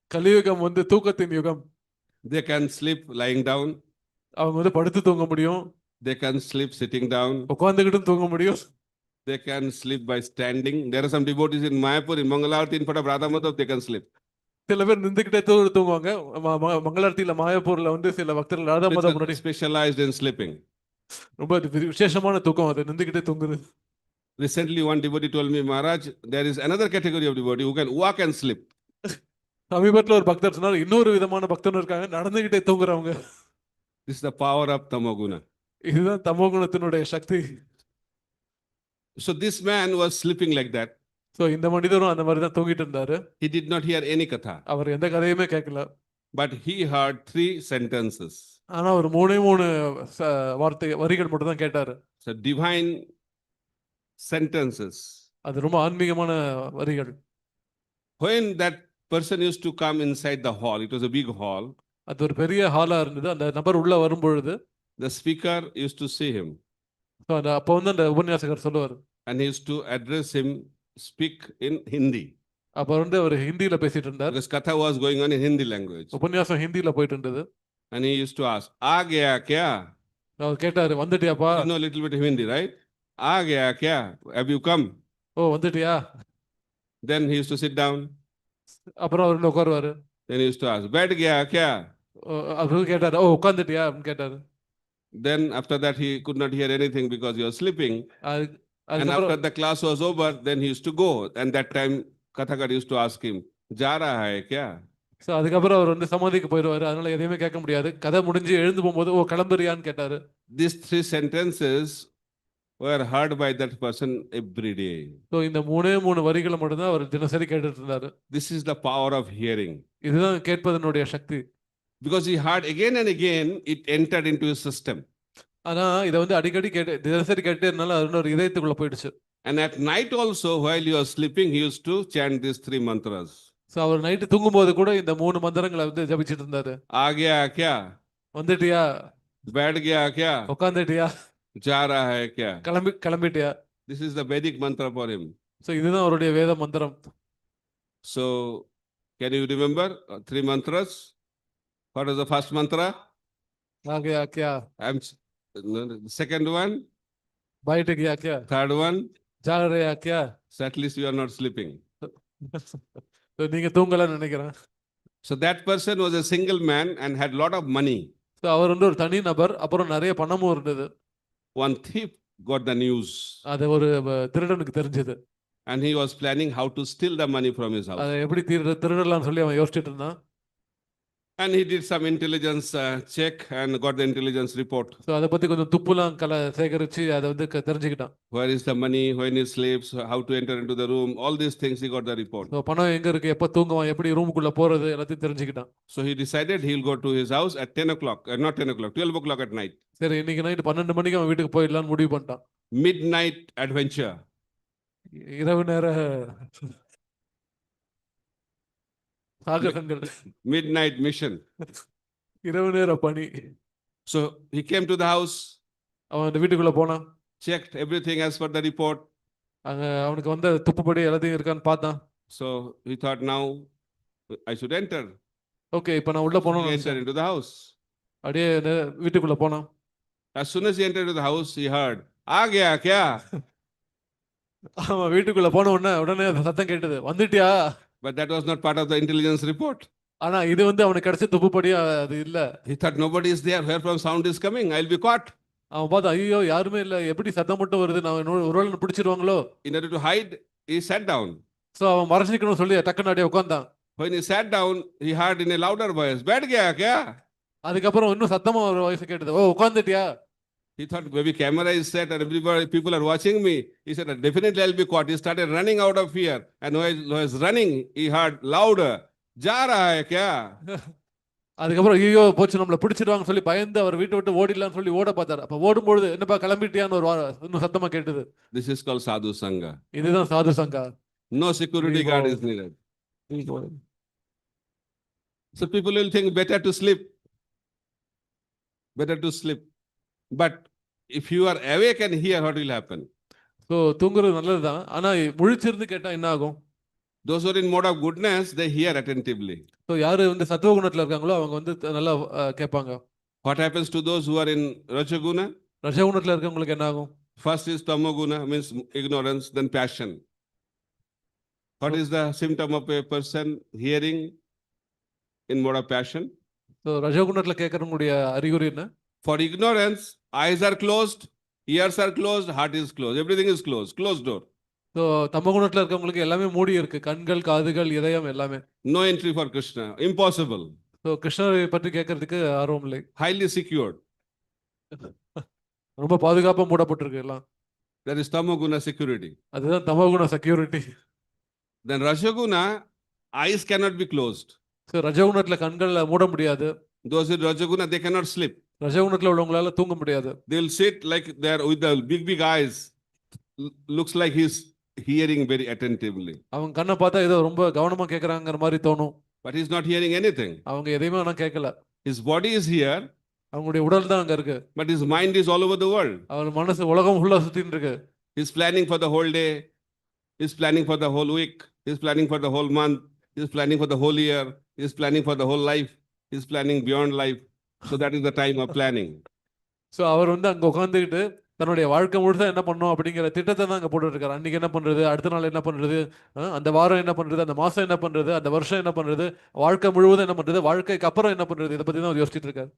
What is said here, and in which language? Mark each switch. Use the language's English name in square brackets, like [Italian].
[Tamil] கலியுகம் வந்து தூக்கத்தின் யுகம். [English] They can sleep lying down. [Tamil] அவங்க வந்து படுத்து தூங்க முடியும். [English] They can sleep sitting down. [Tamil] உட்கார்ந்துகிட்டும் தூங்க முடியும். [English] They can sleep by standing. There are some devotees in Mayapur, in Mangalarti, in front of Radha Madhav, they can sleep. [Tamil] சில பேர் நின்றுகிட்டே தூங்குவாங்க. மங்களார்த்தியில மாயாப்பூர்ல வந்து சில பக்தர்கள் ராதா மாதா முன்னாடி [English] Specialized in sleeping. [Tamil] ரொம்ப விசேஷமான தூக்கம், அது நின்றுகிட்டே தூங்குறது. [English] Recently, one devotee told me, Maharaj, there is another category of devotee who can walk and sleep. [Tamil] சமீபத்துல ஒரு பக்தர் சொன்னார், இன்னொரு விதமான பக்தர்கள் இருக்காங்க, நடந்துகிட்டே தூங்குறவங்க. [English] This is the power of tamoguna. [Tamil] இதுதான் தமோகுணத்தினுடைய சக்தி. [English] So this man was sleeping like that. [Tamil] So இந்த மனிதரும் அந்த மாதிரி தான் தூங்கிட்டு இருந்தாரு. [English] He did not hear any katha. [Tamil] அவர் எந்த கதையுமே கேட்கல. [English] But he heard 3 sentences. [Tamil] ஆனா ஒரு 3 வரிகள் மட்டும் தான் கேட்டாரு. [English] So divine sentences. [Tamil] அது ரொம்ப ஆன்மீகமான வரிகள். [English] When that person used to come inside the hall, it was a big hall. [Tamil] அது ஒரு பெரிய ஹாலா இருந்தது. அந்த நபர் உள்ள வரும்பொழுது [English] the speaker used to see him. [Tamil] So அப்போ வந்து அந்த உபன்யாசகர் சொல்லுவார். [English] And he used to address him, speak in Hindi. [Tamil] அப்போ வந்து அவர் ஹிந்தியில பேசிட்டு இருந்தார். [English] This katha was going on in Hindi language. [Tamil] உபன்யாசம் ஹிந்தியில போயிட்டு இருந்தது. [English] And he used to ask, [Hindi] "Aa gaya kya?" [Tamil] அவர் கேட்டாரு, வந்துட்டியாப்பா? [English] You know a little bit of Hindi, right? [Hindi] "Aa gaya kya? [English] Have you come?" [Tamil] ஓ வந்துட்டியா? [English] Then he used to sit down. [Tamil] அப்புறம் அவர் உட்காருவாரு. [English] Then he used to ask, [Hindi] "Baith gaya kya?" [Tamil] அவர் கேட்டாரு, ஓ உட்கார்ந்துட்டியா அப்படின்னு கேட்டாரு. [English] Then after that he could not hear anything because he was sleeping. And after the class was over, then he used to go. And that time Kathakar used to ask him, [Hindi] "Ja raha hai kya?" [Tamil] So அதுக்கப்புறம் அவர் வந்து சமாதிக்கு போயிடுவாரு. அதனால எதையுமே கேட்க முடியாது. கதை முடிஞ்சு எழுந்து போகும்போது, ஓ கிளம்புறியான்னு கேட்டாரு. [English] These 3 sentences were heard by that person every day. [Tamil] So இந்த 3 வரிகளை மட்டும் தான் அவர் தினசரி கேட்டுட்டு இருந்தாரு. [English] This is the power of hearing. [Tamil] இதுதான் கேட்பதனுடைய சக்தி. [English] Because he heard again and again, it entered into his system. [Tamil] ஆனா இத வந்து அடிக்கடி தினசரி கேட்டே இருந்தால அது ஒரு இதயத்துக்குள்ள போயிடுச்சு. [English] And at night also, while he was sleeping, he used to chant these 3 mantras. [Tamil] So our night தூங்கும்போது கூட இந்த 3 மந்திரங்களை வந்து ஜபிச்சிட்டு இருந்தாரு. [Hindi] "Aa gaya kya?" [Tamil] வந்துட்டியா? [Hindi] "Baith gaya kya?" [Tamil] உட்கார்ந்துட்டியா? [Hindi] "Ja raha hai kya?" [Tamil] கிளம்பிட்டியா? [English] This is the Vedic mantra for him. [Tamil] So இதுதான் அவருடைய வேத மந்திரம். [English] So can you remember 3 mantras? What is the first mantra? [Hindi] आ गया क्या? [English] The second one? [Hindi] बैठ गया क्या? [English] Third one? [Hindi] जाग रहा क्या? [English] So at least you are not sleeping. [Tamil] So நீங்க தூங்கலன்னு நினைக்கிறேன். [English] So that person was a single man and had lot of money. [Tamil] So அவர் வந்து ஒரு தனி நபர், அப்புறம் நிறைய பணமும் இருந்தது. [English] One thief got the news. [Tamil] அது ஒரு திருடனுக்கு தெரிஞ்சது. [English] And he was planning how to steal the money from his house. [Tamil] அதை எப்படி திருடலாம்னு சொல்லி அவன் யோசிச்சுட்டு இருந்தான். [English] And he did some intelligence check and got the intelligence report. [Tamil] So அதை பற்றி கொஞ்சம் துப்புலாம் சேகரித்து அதை வந்து தெரிஞ்சுக்கிட்டான். [English] Where is the money, when he sleeps, how to enter into the room, all these things he got the report. [Tamil] So பணம் எங்கே இருக்குது, எப்போ தூங்குவான், எப்படி ரூமுக்குள்ளே போகிறது எல்லாத்தையும் தெரிஞ்சுக்கிட்டான். [English] So he decided he'll go to his house at 10 o'clock, not 10 o'clock, 12 o'clock at night. [Tamil] சரி, இன்னைக்கு நைட்டு 12 மணிக்கு அவன் வீட்டுக்கு போயிடலான்னு முடிவு பண்ணிட்டான். [English] Midnight adventure. [Tamil] இரவு நேர சாகசங்கள். [English] Midnight mission. [Tamil] இரவு நேர பணி. [English] So he came to the house. [Tamil] அவன் அந்த வீட்டுக்குள்ளே போனான். [English] Checked everything as per the report. [Tamil] அங்கே அவனுக்கு வந்த துப்புப்படி எல்லாத்தையும் இருக்கான்னு பார்த்தான். [English] So he thought, now I should enter. [Tamil] Okay, இப்போ நான் உள்ளே போனோம். [English] He entered into the house. [Tamil] அப்படியே வீட்டுக்குள்ளே போனான். [English] As soon as he entered into the house, he heard, [Hindi] "Aa gaya kya?" [Tamil] அவன் வீட்டுக்குள்ளே போன உடனே சத்தம் கேட்டது, வந்துட்டியா? [English] But that was not part of the intelligence report. [Tamil] ஆனா இது வந்து அவனுக்கு கிடைச்ச துப்புப்படி அது இல்ல. [English] He thought nobody is there. Where from sound is coming? I'll be caught. [Tamil] அவன் பார்த்தா, ஐயோ யாருமே இல்ல, எப்படி சத்தம் மட்டும் வருது, நான் ஒருவேளை பிடிச்சிருவாங்களோ. [English] In order to hide, he sat down. [Tamil] So அவன் மறைச்சிக்கணும்னு சொல்லி டக்குன்னு அப்படியே உட்கார்ந்தான். [English] When he sat down, he heard in a louder voice, [Hindi] "Baith gaya kya?" [Tamil] அதுக்கப்புறம் இன்னும் சத்தமா ஒரு வாய்ஸ் கேட்டது, ஓ உட்கார்ந்துட்டியா? [English] He thought maybe camera is set and everybody, people are watching me. He said, definitely I'll be caught. He started running out of fear. And while he was running, he heard louder, [Hindi] "Ja raha hai kya?" [Tamil] அதுக்கப்புறம் ஐயோ போச்சு, நம்மள பிடிச்சிடுவாங்க சொல்லி பயந்து அவர் வீட்டை விட்டு ஓடிடலாம்னு சொல்லி ஓட பார்த்தாரு. அப்ப ஓடும்பொழுது, என்னப்பா கிளம்பிட்டியான்னு ஒரு இன்னும் சத்தமா கேட்டது. [English] This is called sadhu sangha. [Tamil] இதுதான் சாது சங்கா. [English] No security guard is needed. So people will think better to sleep. Better to sleep. But if you are awake and hear, what will happen? [Tamil] So தூங்குறது நல்லதுதான், ஆனா முழிச்சிருந்து கேட்டா என்ன ஆகும்? [English] Those who are in mode of goodness, they hear attentively. [Tamil] So யாரு வந்து சத்துவ குணத்துல இருக்காங்களோ அவங்க வந்து நல்லா கேட்பாங்க. [English] What happens to those who are in rajaguna? [Tamil] ரஜகுணத்துல இருக்கவங்களுக்கு என்ன ஆகும்? [English] First is tamoguna, means ignorance, then passion. What is the symptom of a person hearing in mode of passion? [Tamil] So ரஜகுணத்துல கேட்கறவங்களுடைய அறிகுறி என்ன? [English] For ignorance, eyes are closed, ears are closed, heart is closed, everything is closed, closed door. [Tamil] So தமகுணத்துல இருக்கவங்களுக்கு எல்லாமே மூடி இருக்கு, கண்கள், காதுகள், இதயம் எல்லாமே. [English] No entry for Krishna, impossible. [Tamil] So கிருஷ்ணரை பற்றி கேட்கறதுக்கு ஆர்வம் இல்லை. [English] Highly secured. [Tamil] ரொம்ப பாதுகாப்பா மூடப்பட்டிருக்கு எல்லாம். [English] That is tamoguna security. [Tamil] அதுதான் தமகுண security. [English] Then rajaguna, eyes cannot be closed. [Tamil] So ரஜகுணத்துல கண்களை மூட முடியாது. [English] Those in rajaguna, they cannot sleep. [Tamil] ரஜகுணத்துல உள்ளவங்களால தூங்க முடியாது. [English] They'll sit like they're with the big eyes. Looks like he's hearing very attentively. [Tamil] அவங்க கண்ணை பார்த்தா ஏதோ ரொம்ப கவனமா கேட்கறாங்கிற மாதிரி தோணும். [English] But he's not hearing anything. [Tamil] அவங்க எதையுமே ஆனா கேட்கல. [English] His body is here. [Tamil] அவங்களுடைய உடல் தான் அங்க இருக்கு. [English] But his mind is all over the world. [Tamil] அவர் மனசு உலகம் ஃபுல்லா சுத்தின்னு இருக்கு. [English] He's planning for the whole day. He's planning for the whole week. He's planning for the whole month. He's planning for the whole year. He's planning for the whole life. He's planning beyond life. So that is the time of planning. [Tamil] So அவர் வந்து அங்க உட்காந்துக்கிட்டு தன்னுடைய வாழ்க்கை முழுசா என்ன பண்ணணும் அப்படிங்கிற திட்டத்தை தான் அங்க போட்டு இருக்காரு. அன்னைக்கு என்ன பண்றது, அடுத்த நாள் என்ன பண்றது, அந்த வாரம் என்ன பண்றது, அந்த மாசம் என்ன பண்றது, அந்த வருஷம் என்ன பண்றது, வாழ்க்கை முழுவதும் என்ன பண்றது, வாழ்க்கைக்கு அப்புறம் என்ன பண்றது, இதை பத்தி தான் அவர் யோசிச்சுட்டு இருக்காரு.